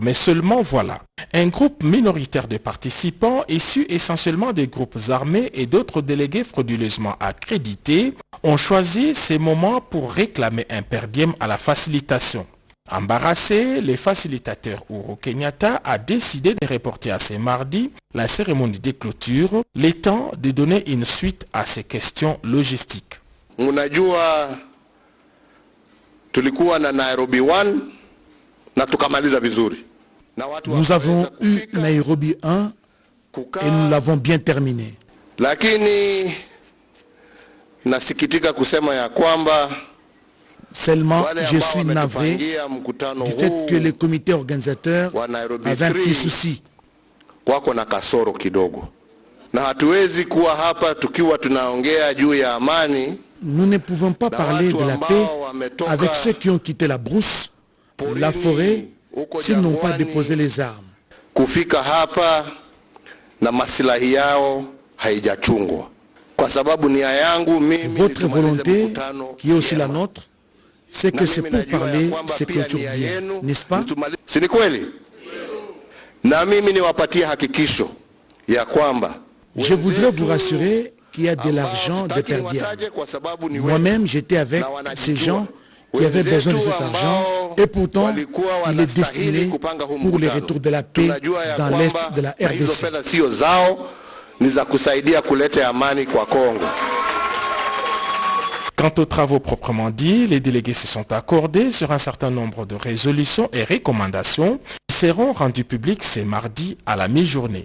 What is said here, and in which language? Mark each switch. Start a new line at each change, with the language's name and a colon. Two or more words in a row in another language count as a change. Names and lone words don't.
French: Mais seulement voilà, un groupe minoritaire de participants issus essentiellement des groupes armés et d'autres délégués frauduleusement accrédités ont choisi ces moments pour réclamer un per diem à la facilitation. Embarrassé, les facilitateurs Uhuru Kenyatta a décidé de reporter à ce mardi la cérémonie de clôture, le temps de donner une suite à ces questions logistiques.
Swahili: Unajua tulikuwa na Nairobi 1 na tukamaliza vizuri.
French: Nous avons eu Nairobi 1 et nous l'avons bien terminé.
Swahili: Lakini nasikitika kusema ya kwamba
French: seulement je suis navré du fait que les comités organisateurs avaient un petit souci.
Swahili: Wako na kasoro kidogo. Na hatuwezi kuwa hapa tukiwa tunaongea juu ya amani. Nous ne pouvons pas parler de la paix avec ceux qui ont quitté la brousse, la forêt, s'ils n'ont pas déposé les armes. Kufika hapa na masilahi yao haijachungwa. Kwa sababu nia yangu mimi.
French: Votre volonté, qui est aussi la nôtre, c'est que c'est pour parler, c'est clôture bien, n'est-ce pas?
Swahili: Si ni kweli? Na mimi niwapatie hakikisho ya kwamba
French: je voudrais vous rassurer qu'il y a de l'argent de per diem. Moi-même, j'étais avec ces gens qui avaient besoin de cet argent et pourtant, il est destiné pour le retour de la paix dans l'est de la RDC. Quant aux travaux proprement dits, les délégués se sont accordés sur un certain nombre de résolutions et recommandations qui seront rendues publiques ce mardi à la mi-journée.